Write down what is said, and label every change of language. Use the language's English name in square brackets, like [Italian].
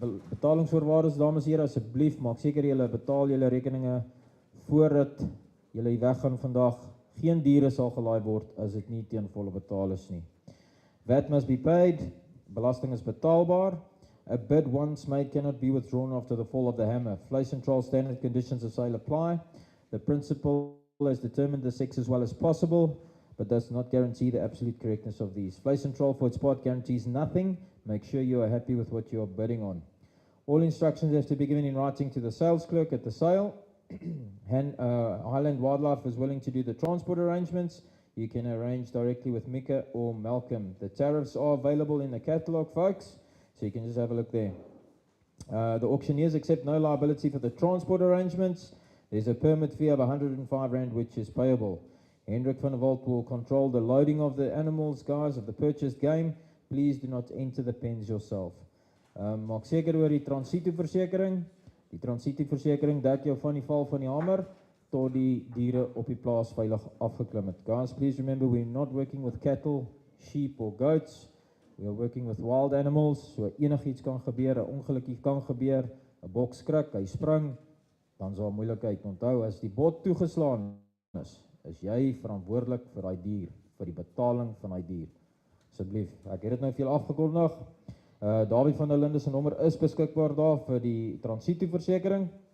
[Afrikaans] Betalingsvoorwaardes, dames en here, asseblief, maak seker julle betaal julle rekeninge voordat julle weggaan vandag. Geen diere sal gelaai word as dit nie teen volle betaal is nie. [English] VAT must be paid. [Afrikaans] Belasting is betaalbaar. [English] A bid once made cannot be withdrawn after the fall of the hammer. Vleis and trial standard conditions of sale apply. The principal has determined the sex as well as possible, but does not guarantee the absolute correctness of these. Vleis and trial for its part guarantees nothing. Make sure you are happy with what you are bidding on. All instructions have to be given in writing to the sales clerk at the sale. Highland Wildlife is willing to do the transport arrangements. You can arrange directly with Mika or Malcolm. The tariffs are available in the catalogue, folks, so you can just have a look there. The auctioneers accept no liability for the transport arrangements. There's a permit fee of R105 which is payable. Hendrik van der Walt will control the loading of the animals, guys, of the purchased game. Please do not enter the pens yourself. [Afrikaans] Maak seker oor die transitoversekering. Die transitoversekering dek jou van die val van die hamer tot die diere op die plaas veilig afgeklim het. [English] Guys, please remember we're not working with cattle, sheep or goats. We are working with wild animals. [Afrikaans] So enigiets kan gebeur, 'n ongelukkie kan gebeur, 'n bok skrik, hy spring, dan is daar moeilikheid. Onthou, as die bot toegeslaan is jy verantwoordelik vir daai dier, vir die betaling van daai dier. Asseblief, ek het dit nou vir julle afgekondig. Dawie van der Linde se nommer is beskikbaar daar vir die transitoversekering.